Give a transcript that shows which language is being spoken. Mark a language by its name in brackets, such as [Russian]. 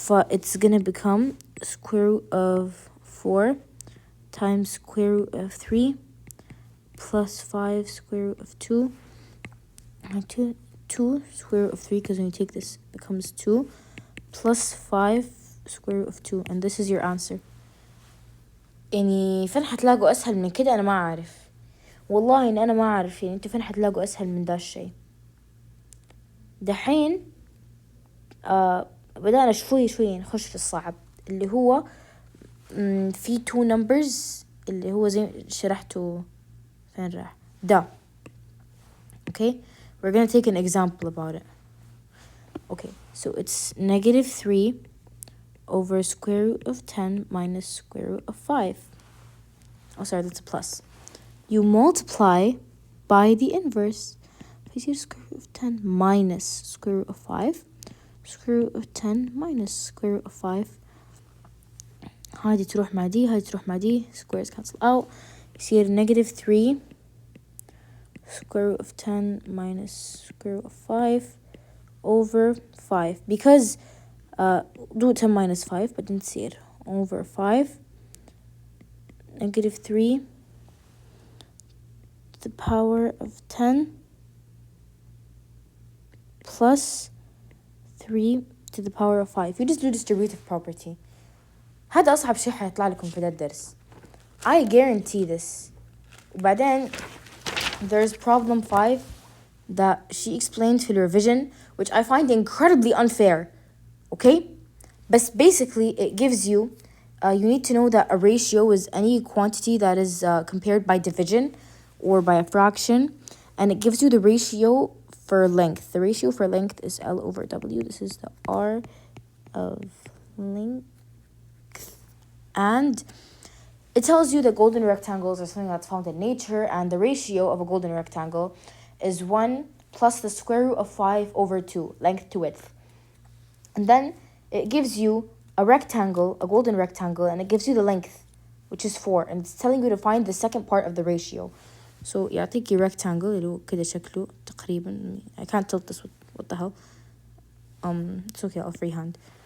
[English] It's gonna become square root of 4 times square root of 3 plus 5 square root of 2. 2 square root of 3, because when you take this it becomes 2 plus 5 square root of 2, and this is your answer. [Arabic] يعني فين حتلاقوا أسهل من كده؟ أنا ما أعرف والله، إن أنا ما أعرف يعني أنتوا فين حتلاقوا أسهل من ده الشيء. دحين بدأنا شوي نخش في الصعب اللي هو في [English] two numbers [Arabic] اللي هو زي شرحته فين راح ده. [English] Okay, we're gonna take an example about it. Okay, so it's negative 3 over square root of 10 minus square root of 5. Oh, sorry, that's a plus. You multiply by the inverse. [Arabic] فيصير [English] square root of 10 minus square root of 5 square root of 10 minus square root of 5. [Arabic] هذه تروح مع دي، هذه تروح مع دي، [English] squares cancel out. [Arabic] يصير [English] negative 3 square root of 10 minus square root of 5 over 5. Because do 10 minus 5 but then [Arabic] تصير [English] over 5 negative 3 to the power of 10 plus 3 to the power of 5. You just do distributive property. [Arabic] هذا أصعب شيء حيطلع لكم في ده الدرس. [English] I guarantee this. [Arabic] وبعدين [English] there's problem 5 that she explained [Arabic] في [English] revision, which I find incredibly unfair. Okay? But basically it gives you, you need to know that a ratio is any quantity that is compared by division or by a fraction, and it gives you the ratio for length. The ratio for length is L over W. This is the R of length. And it tells you that golden rectangles are something that's found in nature, and the ratio of a golden rectangle is 1 plus the square root of 5 over 2, length to width. And then it gives you a rectangle, a golden rectangle, and it gives you the length, which is 4, and it's telling you to find the second part of the ratio. [Arabic] So يعطيكي rectangle اللي هو كده شكله تقريبا. [English] I can't tilt this, what the hell. It's okay, I'll freehand.